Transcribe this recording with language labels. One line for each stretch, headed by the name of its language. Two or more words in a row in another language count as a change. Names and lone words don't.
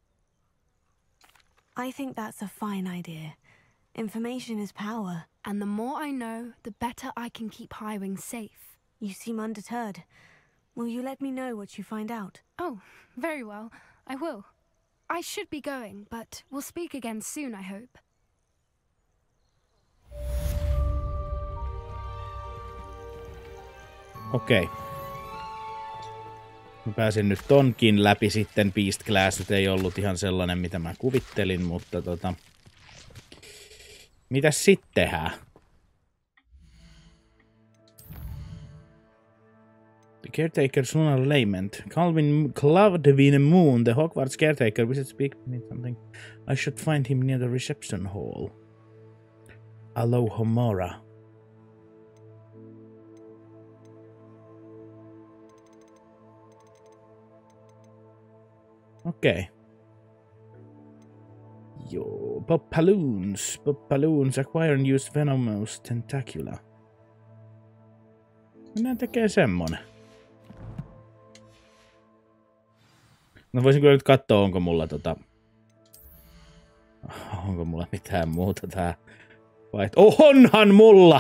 English: I think that's a fine idea. Information is power. And the more I know, the better I can keep Highwing safe. You seem undeterred. Will you let me know what you find out? Oh, very well. I will. I should be going, but we'll speak again soon, I hope.
Finnish: Okei. Mä pääsin nyt tonkin läpi sitten. Beast Class ei ollut ihan sellainen, mitä mä kuvittelin, mutta mitäs sitten tehdään?
English: The Caretaker's Lunar Lament. Cloudwin Moon, the Hogwarts caretaker, visits speak me something. I should find him near the reception hall.
Finnish: Alohomora. Okei. Joo, Poppaloons.
English: Poppaloons acquire and use venomous tentacula.
Finnish: Minä tekee semmonen. No voisin kyllä nyt katsoa, onko mulla onko mulla mitään muuta tää onhan mulla!